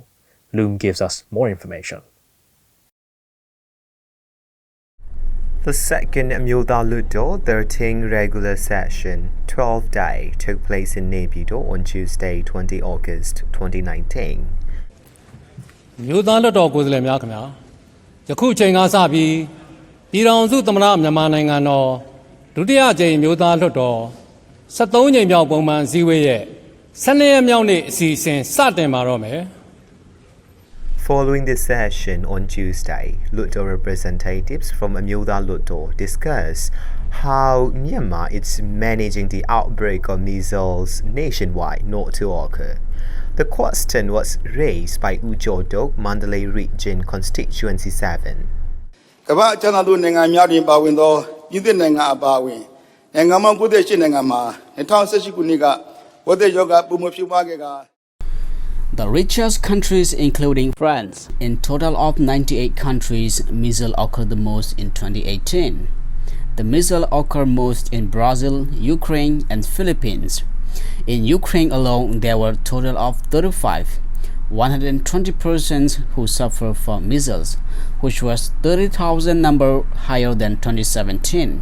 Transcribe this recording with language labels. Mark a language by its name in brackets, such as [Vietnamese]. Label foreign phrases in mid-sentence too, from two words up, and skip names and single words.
[English] Loom gives us more information. The second Amyotha Hluttaw 13 regular session, 12th day, took place in Naypyidaw on Tuesday, 20 August 2019. [Burmese] Amyotha Hluttaw ကိုယ်စားလှယ်များခင်ဗျာယခုချိန်ကစပြီးပြည်ထောင်စုသမ္မတမြန်မာနိုင်ငံတော်ဒုတိယကြိမ်အမျိုးသားလွှတ်တော်73ကြိမ်မြောက်ပုံမှန်စည်းဝေးရဲ့12ရက်မြောက်နေ့အစီအစဉ်စတင်ပါတော့မယ် [English] Following the session on Tuesday, Hluttaw representatives from Amyotha Hluttaw discussed how Myanmar is managing the outbreak of measles nationwide not to occur. The question was raised by Ujodok, Mandalay Region Constituency 7. [Burmese] ကမ္ဘာအချမ်းသာတို့နိုင်ငံများတွင်ပါဝင်သောပြည်သစ်နိုင်ငံအပါအဝင်နိုင်ငံပေါင်း98နိုင်ငံမှာ2018ခုနှစ်ကဝက်သက်ရောဂါပုံမှန်ဖြစ်ပွားခဲ့က [English] The richest countries including France. In total of 98 countries, measles occurred the most in 2018. The measles occur most in Brazil, Ukraine and Philippines. In Ukraine alone, there were a total of 120 persons who suffer from measles, which was 30,000 number higher than 2017.